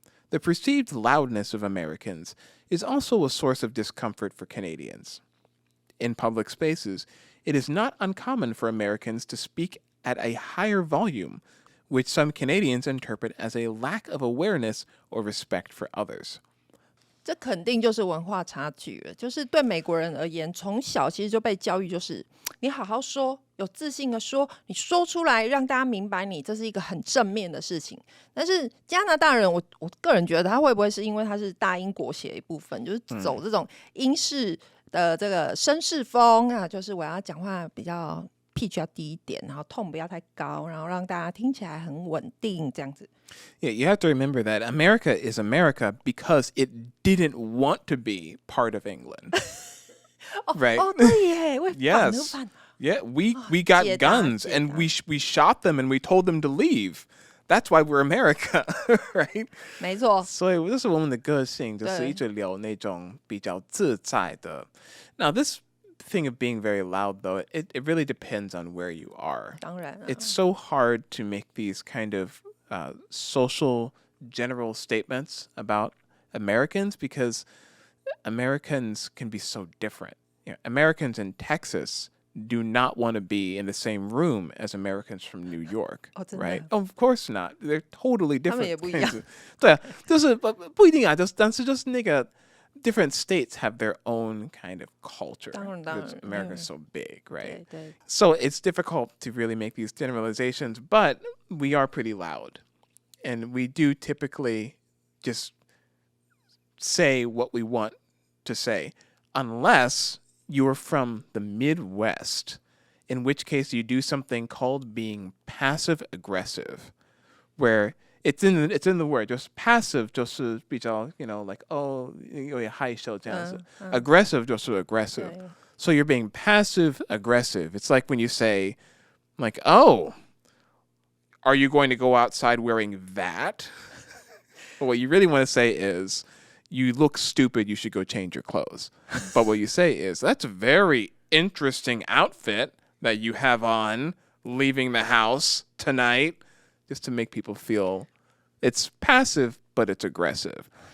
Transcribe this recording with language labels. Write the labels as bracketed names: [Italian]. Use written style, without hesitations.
[English] The perceived loudness of Americans is also a source of discomfort for Canadians. In public spaces, it is not uncommon for Americans to speak at a higher volume, which some Canadians interpret as a lack of awareness or respect for others. [Chinese] 这肯定就是文化差距了。就是对美国人而言，从小其实就被教育，就是你好好说，有自信的说，你说出来让大家明白你，这是一个很正面的事情。但是加拿大人，我个人觉得他会不会是因为他是大英国协一部分，就是走这种英式的这个绅士风啊，就是我要讲话比较pitch 要低一点，然后 tone 不要太高，然后让大家听起来很稳定，这样子。 [English] Yeah, you have to remember that America is America because it didn't want to be part of England. Right? [Chinese] 哦，对耶， [English] Yes. Yeah, we got guns and we shot them and we told them to leave. That's why we're America, right? [Chinese] 没错。所以这是我们的个性，就是一直留那种比较自在的。 [English] Now this thing of being very loud, though, it really depends on where you are. [Chinese] 当然啊。 [English] It's so hard to make these kind of social general statements about Americans because Americans can be so different. You know, Americans in Texas do not want to be in the same room as Americans from New York, right? Oh, of course not. They're totally different. [Chinese] 他们也不一样。对啊，就是不一定啊，但是就是那个 [English] different states have their own kind of culture. [Chinese] 当然 [English] Because America's so big, right? [Chinese] 对。 [English] So it's difficult to really make these generalizations, but we are pretty loud. And we do typically just say what we want to say, unless you are from the Midwest, in which case you do something called being passive aggressive, where it's in the word. Just passive [Chinese] 就是比较 like 有点害羞这样子. [English] Aggressive 就是 aggressive. So you're being passive aggressive. It's like when you say, like, oh, are you going to go outside wearing that? But what you really want to say is, you look stupid, you should go change your clothes. But what you say is, that's a very interesting outfit that you have on leaving the house tonight, just to make people feel it's passive, but it's aggressive.